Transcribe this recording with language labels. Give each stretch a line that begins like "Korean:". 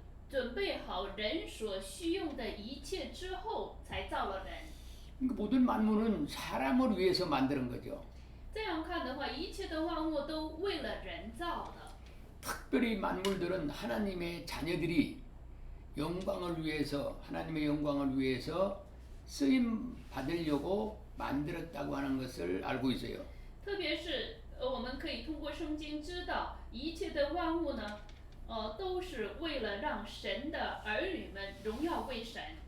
Chinese: 准备好人所需用的一切之后，才造了人。
Korean: 그러니까 모든 만물은 사람을 위해서 만드는 거죠.
Chinese: 这样看的话，一切的万物都为了人造的。
Korean: 특별히 만물들은 하나님의 자녀들이 영광을 위해서, 하나님의 영광을 위해서 쓰임 받으려고 만들었다고 하는 것을 알고 있어요.
Chinese: 特别是我们可以通过圣经知道，一切的万物呢，都是为了让神的儿女们荣耀归神。